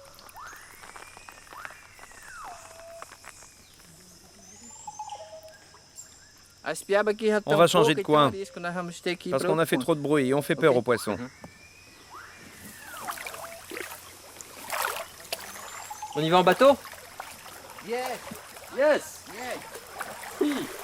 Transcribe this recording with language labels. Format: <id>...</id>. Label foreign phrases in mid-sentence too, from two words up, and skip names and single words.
<pt>As piabas aqui já</pt> <fr>On</fr> <pt>estão</pt> <fr>va changer de</fr> <pt>poucas,</pt> <fr>coin.</fr> <pt>então é isso que nós vamos ter que ir</pt> <fr>Parce</fr> <pt>pra</pt> <fr>qu'on a</fr> <pt>outro</pt> <fr>fait</fr> <pt>ponto.</pt> <fr>trop de bruit et on fait peur Ok. aux poissons. On y va en bateau? Yes, Yes! yes.</fr>